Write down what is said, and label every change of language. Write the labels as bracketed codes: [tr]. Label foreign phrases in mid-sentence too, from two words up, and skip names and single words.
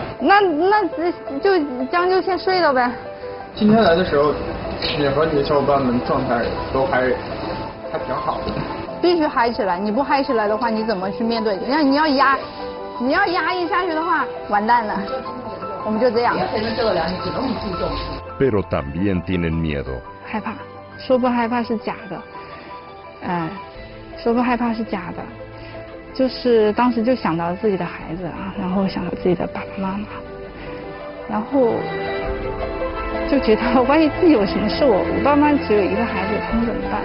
[zh] 那就将就先睡了呗。今天来的时候，你和你的小伙伴们状态都还挺好的。必须嗨起来，你不嗨起来的话，你怎么去面对？你要压抑下去的话，完蛋了。我们就这样。 [es] Pero también tienen miedo. [zh] 害怕，说不害怕是假的，说不害怕是假的，就是当时就想到自己的孩子啊，然后想到自己的爸爸妈妈，然后就觉得万一自己有什么事，我爸妈只有1个孩子，他们怎么办？